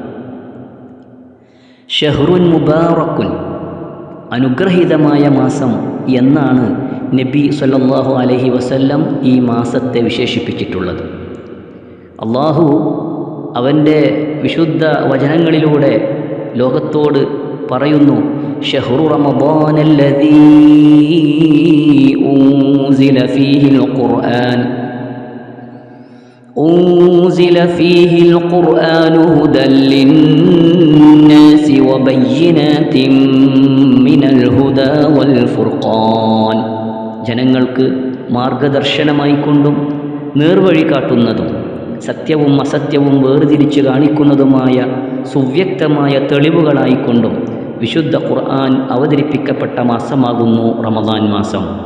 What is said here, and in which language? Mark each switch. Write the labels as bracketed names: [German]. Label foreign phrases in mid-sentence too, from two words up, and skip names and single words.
[Arabic] شهر مبارك, [Malayalam] അനുഗ്രഹീതമായ മാസം എന്നാണ് നബി [Arabic] صلى الله عليه وسلم [Malayalam] ഈ മാസത്തെ വിശേഷിപ്പിച്ചിട്ടുള്ളത്. അള്ളാഹു അവൻ്റെ വിശുദ്ധ വചനങ്ങളിലൂടെ ലോകത്തോട് പറയുന്നു, [Arabic] شهر رمضان الذي أنزل فيه القرآن أنزل فيه القرآن هدى للناس وبينات من الهدى والفرقان. [Malayalam] ജനങ്ങൾക്ക് മാർഗദർശനമായിക്കൊണ്ടും നേർവഴി കാട്ടുന്നതും സത്യവും അസത്യവും വേർതിരിച്ച് കാണിക്കുന്നതുമായ സുവ്യക്തമായ തെളിവുകളായിക്കൊണ്ടും വിശുദ്ധ ഖുർആൻ അവതരിപ്പിക്കപ്പെട്ട മാസമാകുന്നു റമദാൻ മാസം.